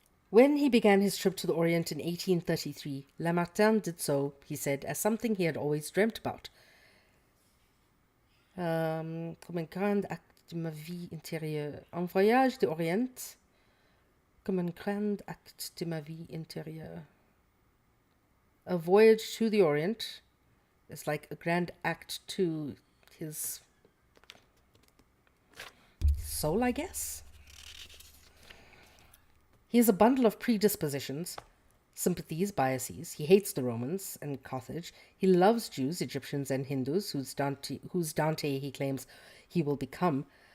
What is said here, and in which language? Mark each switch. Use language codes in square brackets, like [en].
[en] When he began his trip to the Orient in 1833, Lamartine did so, he said, as something he had always dreamt about. [fr] Comme un grand acte de ma vie intérieure. Un voyage d'Orient, comme un grand acte de ma vie intérieure. [en] A voyage to the Orient, is like a grand act to his soul, I guess. He is a bundle of predispositions, sympathies, biases. He hates the Romans and Carthage. He loves Jews, Egyptians, and Hindus, whose Dante he claims he will become.